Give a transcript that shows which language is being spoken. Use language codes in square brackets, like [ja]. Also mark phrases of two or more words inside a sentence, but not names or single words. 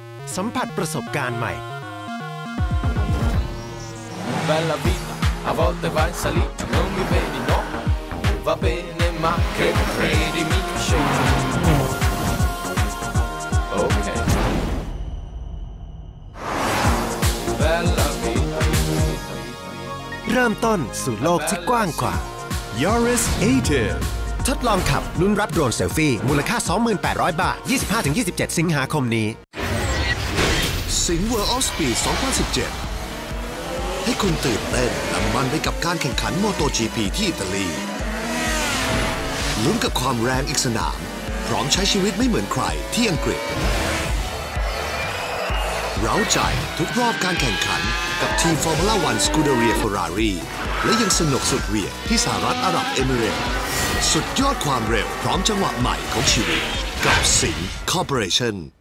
[th] สัมผัสประสบการณ์ใหม่ [it] Bella vita, a volte va in salita, non mi vedi, no? Va bene, ma che credimi, scegli. Ok. Bella vita. [th] เริ่มต้นสู่โลกที่กว้างกว่า Yaris Active ทดลองขับลุ้นรับโดรนเซลฟี่มูลค่า 2,800 บาท 25-27 สิงหาคมนี้ สิงห์ World of Speed 2017 ให้คุณตื่นเต้นและมันไปกับการแข่งขัน MotoGP ที่อิตาลีลุ้นกับความแรงอีกสนามพร้อมใช้ชีวิตไม่เหมือนใครที่อังกฤษเร้าใจทุกรอบการแข่งขันกับทีม Formula 1 Scuderia Ferrari และยังสนุกสุดเหวี่ยงที่สหรัฐอาหรับเอมิเรตส์สุดยอดความเร็วพร้อมจังหวะใหม่ของชีวิตกับสิงห์ Corporation